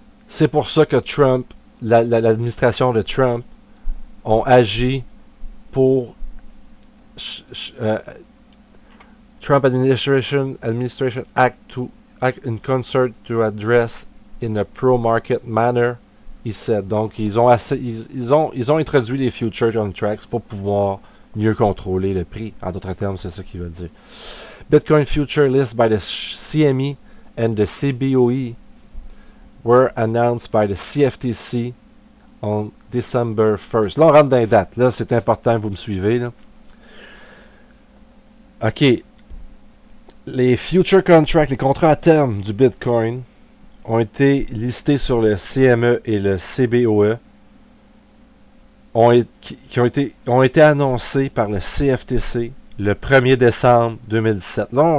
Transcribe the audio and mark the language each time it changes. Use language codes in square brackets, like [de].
[fr] C'est pour ça que Trump, l'administration de Trump, ont agi pour [en] Trump administration act in concert to address in a pro-market manner, he said. [fr] Donc, ils ont introduit les future contracts pour pouvoir mieux contrôler le prix. En d'autres termes, c'est ça qu'il veut dire. [en] Bitcoin future list by the CME and the CBOE were announced by the CFTC on December 1st. [fr] Là, on rentre dans les dates. Là, c'est important, vous me suivez, là. OK. Les future contracts, les contrats à terme du Bitcoin ont été listés sur le CME et le CBOE, qui ont été annoncés par le CFTC le 1er décembre 2017.